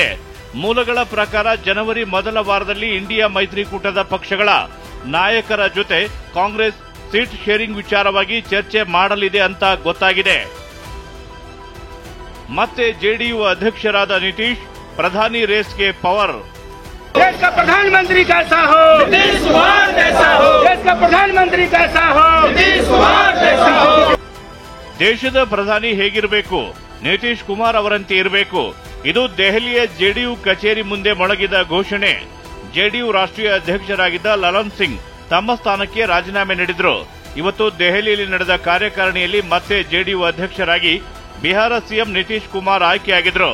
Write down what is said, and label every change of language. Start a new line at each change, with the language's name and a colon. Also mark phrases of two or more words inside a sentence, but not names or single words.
Kannada: ಮೂಲಗಳ ಪ್ರಕಾರ ಜನವರಿ ಮೊದಲ ವಾರದಲ್ಲಿ ಇಂಡಿಯಾ ಮೈತ್ರಿಕೂಟದ ಪಕ್ಷಗಳ ನಾಯಕರ ಜೊತೆ ಕಾಂಗ್ರೆಸ್
English: seat sharing
Kannada: ವಿಚಾರವಾಗಿ ಚರ್ಚೆ ಮಾಡಲಿದೆ ಅಂತ ಗೊತ್ತಾಗಿದೆ. ಮತ್ತೆ ಜೆಡಿಯು ಅಧ್ಯಕ್ಷರಾದ ನಿತೀಶ್ ಪ್ರಧಾನಿ ರೇಸ್ಗೆ ಪವರ್.
Hindi: देश का प्रधानमंत्री कैसा हो, नीतीश कुमार जैसा हो। देश का प्रधानमंत्री कैसा हो, नीतीश कुमार जैसा हो।
Kannada: ದೇಶದ ಪ್ರಧಾನಿ ಹೇಗಿರಬೇಕು? ನಿತೀಶ್ ಕುಮಾರ್ ಅವರಂತೆ ಇರಬೇಕು. ಇದು ದೆಹಲಿಯ ಜೆಡಿಯು ಕಚೇರಿ ಮುಂದೆ ಮೊಳಗಿದ ಘೋಷಣೆ. ಜೆಡಿಯು ರಾಷ್ಟ್ರೀಯ ಅಧ್ಯಕ್ಷರಾಗಿದ್ದ ಲಲನ್ ಸಿಂಗ್ ತಮ್ಮ ಸ್ಥಾನಕ್ಕೆ ರಾಜೀನಾಮೆ ನೀಡಿದ್ರು. ಇವತ್ತು ದೆಹಲಿಯಲ್ಲಿ ನಡೆದ ಕಾರ್ಯಕಾರಿಣಿಯಲ್ಲಿ ಮತ್ತೆ ಜೆಡಿಯು ಅಧ್ಯಕ್ಷರಾಗಿ ಬಿಹಾರ ಸಿಎಂ ನಿತೀಶ್ ಕುಮಾರ್ ಆಯ್ಕೆಯಾಗಿದ್ರು.